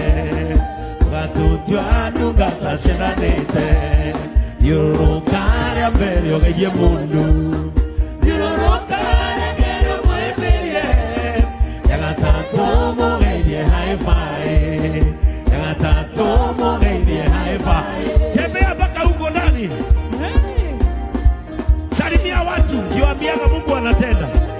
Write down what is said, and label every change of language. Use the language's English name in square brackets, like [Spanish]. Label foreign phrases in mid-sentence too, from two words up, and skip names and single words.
[Kikuyu] Ugatutwa ndugataciranite. Yurukare mbere ogeithie mundu. Yurukare mbere mweberie. Yagatatu mugeithie [English] high five. [Kikuyu] Yagatatu mugeithie [English] high five. [Swahili] Tembea mpaka huko ndani. Salimia watu, kiwaambiaga Mungu anatenda.